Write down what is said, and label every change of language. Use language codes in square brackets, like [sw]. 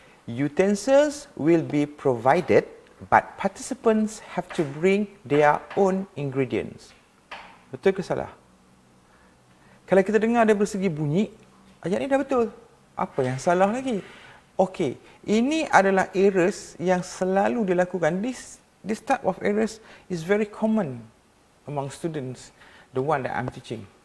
[en] Utensils will be provided, but participants have to bring their own ingredients. [ms] Betul ke salah? Kalau kita dengar dari segi bunyi, ayat ni dah betul. Apa yang salah lagi? Okey, ini adalah errors yang selalu dilakukan. [en] This type of errors is very common among students, the one that I'm teaching.